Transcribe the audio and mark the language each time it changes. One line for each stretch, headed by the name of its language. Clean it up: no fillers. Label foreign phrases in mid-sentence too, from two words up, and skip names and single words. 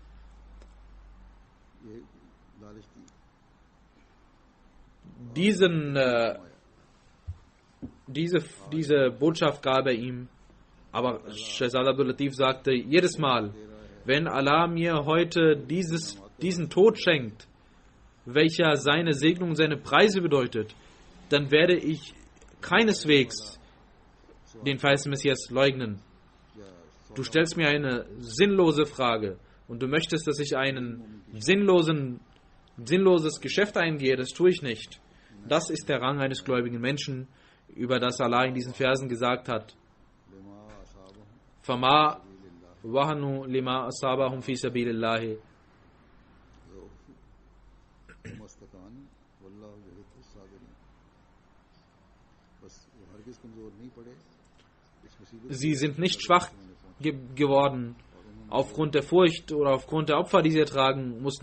German: Diese Botschaft gab er ihm, aber Shahzad Abdul Latif sagte, jedes Mal, wenn Allah mir heute diesen Tod schenkt, welcher seine Segnung und seine Preise bedeutet, dann werde ich keineswegs den verheißenen Messias leugnen. Du stellst mir eine sinnlose Frage und du möchtest, dass ich ein sinnloses Geschäft eingehe, das tue ich nicht. Das ist der Rang eines gläubigen Menschen, über das Allah in diesen Versen gesagt hat.
Arabic: فما وهنوا لما أصابهم في سبيل الله.
German: Sie sind nicht schwach geworden aufgrund der Furcht oder aufgrund der Opfer, die sie ertragen mussten.